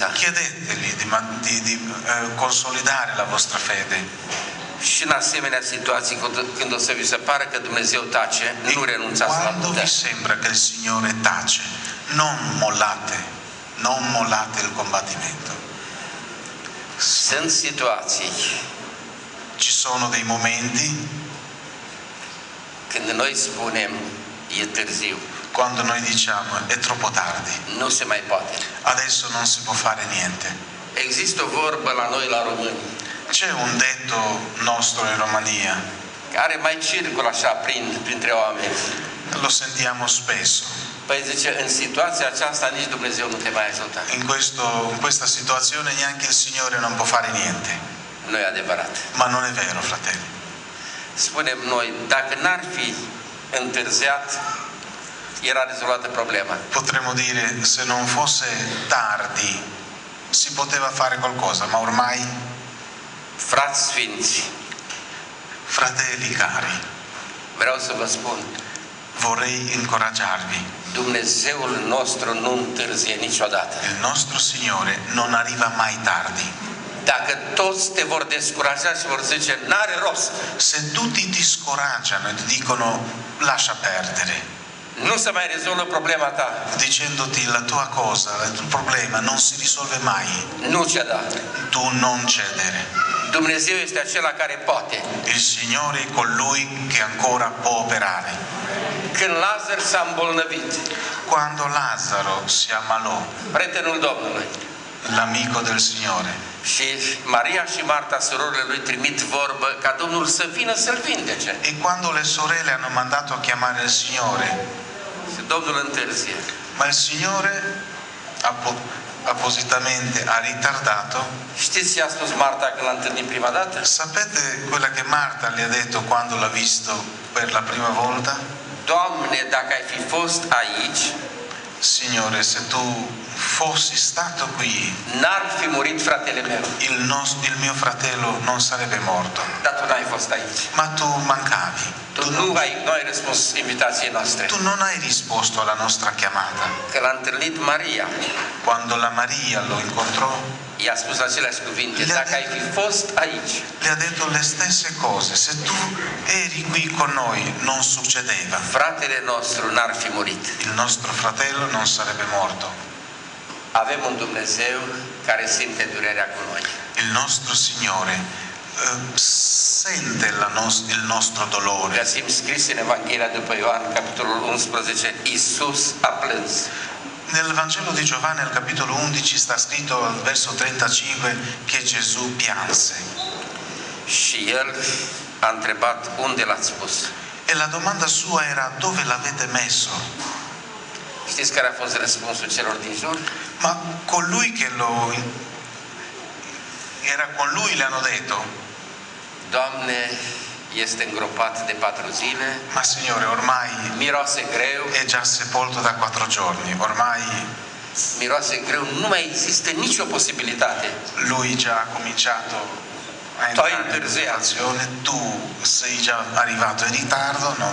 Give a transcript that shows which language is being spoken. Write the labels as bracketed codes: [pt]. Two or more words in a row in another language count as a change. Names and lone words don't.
[it] Chiedetegli di consolidare la vostra fede. [ro] Și în asemenea situații, când o să vi se pară că Dumnezeu tace, nu renunțați la [it] Quando [ro] putere. [it] vi sembra che il Signore tace, non mollate il combattimento. [ro] Sunt situații [it] Ci sono dei momenti [ro] când noi spunem, e târziu, [it] quando noi diciamo è troppo tardi, [ro] nu se mai poate. [it] adesso non si può fare niente. [ro] Există o vorbă la noi, la români, [it] C'è un detto nostro in Romania, [ro] care mai circulă așa printre oameni. [it] lo sentiamo spesso. [ro] Păi zice, în situația aceasta nici Dumnezeu nu te mai ajută. [it] In questa situazione neanche il Signore non può fare niente. [ro] Nu e adevărat. [it] Ma non è vero, fratelli. [ro] Spunem noi, dacă n-ar fi întârziat, era rezolvată problema. [it] Potremmo dire, se non fosse tardi, si poteva fare qualcosa, ma ormai, [ro] Frați sfinți, [it] fratelli cari, [ro] vreau să vă spun, [it] vorrei incoraggiarvi. [ro] Dumnezeul nostru nu întârzie niciodată. [it] Il nostro Signore non arriva mai tardi. [ro] Dacă toți te vor descuraja și vor zice, n-are rost, [it] Se tutti ti scoraggiano e ti dicono lascia perdere, [ro] nu se mai rezolvă problema ta, [it] dicendoti la tua cosa, il tuo problema non si risolve mai, [ro] nu ceda. [it] tu non cedere. [ro] Dumnezeu este acela care poate. [it] Il Signore è colui che ancora può operare. [ro] Când Lazar s-a îmbolnăvit, [it] Quando Lazzaro si ammalò, [ro] prietenul Domnului, [it] l'amico del Signore, [ro] și Maria și Marta, surorile lui, trimit vorbă ca Domnul să vină să-l vindece. [it] e quando le sorelle hanno mandato a chiamare il Signore, [ro] Și Domnul întârzie. [it] ma il Signore appositamente ha ritardato. [ro] Știți ce a spus Marta când l-a întâlnit prima dată? [it] Sapete quella che Marta le ha detto quando l'ha visto per la prima volta? [ro] Doamne, dacă ai fi fost aici, [it] Signore, se tu fossi stato qui, [ro] n-ar fi murit fratele meu. [it] il mio fratello non sarebbe morto. [ro] Dar tu n-ai fost aici. [it] Ma tu mancavi. [ro] Tu nu ai răspuns invitației noastre. [it] Tu non hai risposto alla nostra chiamata. [ro] Că l-a întâlnit Maria, [it] Quando la Maria lo incontrò, [ro] i-a spus aceleași cuvinte. Dacă ai fi fost aici, [it] le ha detto le stesse cose. Se tu eri qui con noi, non succedeva. [ro] fratele nostru n-ar fi murit. [it] Il nostro fratello non sarebbe morto. [ro] Avem un Dumnezeu care simte durerea cu noi. [it] Il nostro Signore sente il nostro dolore. [ro] Găsim scris în Evanghelia după Ioan, capitolul 11, Iisus a plâns. [it] Nel Vangelo di Giovanni al capitolo 11 sta scritto al verso 35 che Gesù pianse. [ro] Și el a întrebat, unde l-ați pus? [it] E la domanda sua era: dove l'avete messo? [ro] Știți care a fost răspunsul celor din jur? [it] Ma colui che era con lui le hanno detto: [ro] Doamne, este îngropat de 4 zile, [it] ma Signore, ormai [ro] miroase greu, [it] è già sepolto da 4 giorni, ormai [ro] miroase greu, nu mai există nicio posibilitate. [it] lui già ha cominciato a entrare in situazione, tu sei già arrivato in ritardo, non...